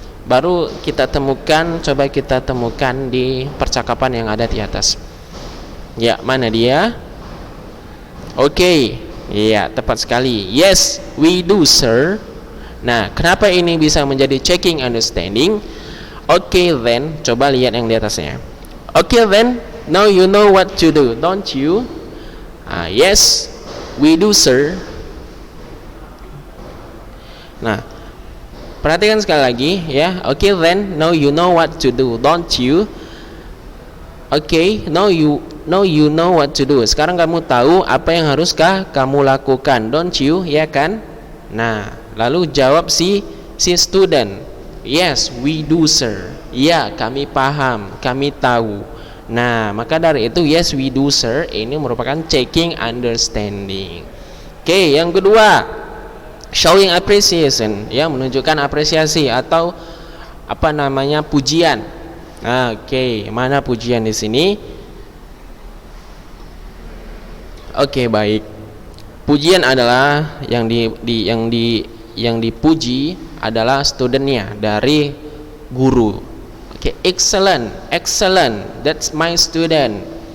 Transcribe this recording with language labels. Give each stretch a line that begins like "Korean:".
Indonesian: Baru coba kita temukan di percakapan yang ada di atas. Ya, mana dia? Oke. Iya, tepat sekali.
English: Yes, we do, sir.
Indonesian: Nah, kenapa ini bisa menjadi checking understanding? Oke, then, coba lihat yang di atasnya.
English: Oke, then, now you know what to do, don't you? Yes, we do, sir.
Indonesian: Nah, perhatikan sekali lagi, ya.
English: Oke, then, now you know what to do, don't you? Oke, now you know what to do.
Indonesian: Sekarang kamu tahu apa yang haruskah kamu lakukan,
English: don't you?
Indonesian: Ya kan? Nah, lalu jawab si student.
English: Yes, we do, sir.
Indonesian: Ya, kami paham, kami tahu. Nah, maka dari itu
English: yes, we do, sir,
Indonesian: ini merupakan checking understanding. Oke, yang kedua,
English: showing appreciation,
Indonesian: ya, menunjukkan apresiasi atau apa namanya, pujian. Oke, mana pujian di sini? Oke, baik. Pujian adalah yang dipuji adalah studentnya dari guru.
English: Oke, excellent, that's my student.